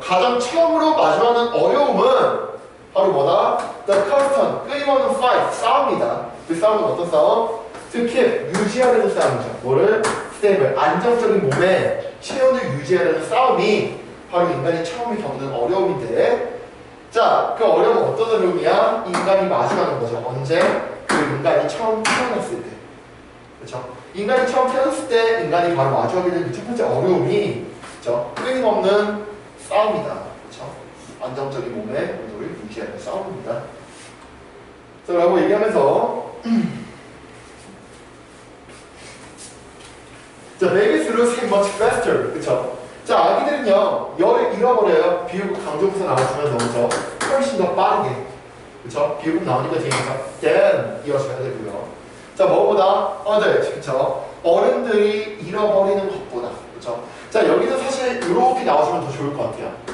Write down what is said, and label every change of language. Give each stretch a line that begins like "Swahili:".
Korean: 가장 처음으로 마주하는 어려움은 바로 뭐다?
English: The constant,
Korean: 끊임없는
English: fight,
Korean: 싸움이다. 그 싸움은 어떤 싸움?
English: To keep,
Korean: 유지하려는 싸움이죠. 뭐를? stable, 안정적인 몸에 체온을 유지하려는 싸움이 바로 인간이 처음에 겪는 어려움인데, 자, 그 어려움은 어떤 어려움이야? 인간이 마주하는 거죠. 언제? 그 인간이 처음 태어났을 때. 그렇죠? 인간이 처음 태어났을 때 인간이 바로 마주하게 되는 그 첫 번째 어려움이, 그렇죠? 끊임없는 싸움이다. 그렇죠? 안정적인 몸의 온도를 유지하는 싸움입니다. 자, 라고 얘기하면서 자,
English: babies lose it much faster.
Korean: 그쵸? 자, 아기들은요, 열을 잃어버려요. 비유급 강조부사 나와주면서, 그쵸? 훨씬 더 빠르게. 그쵸? 비유급 나오니까 뒤에서 than 이어져야 되고요. 자, 뭐보다? others. 그쵸? 어른들이 잃어버리는 것보다. 그쵸? 자, 여기서 사실 이렇게 나와주면 더 좋을 것 같아요.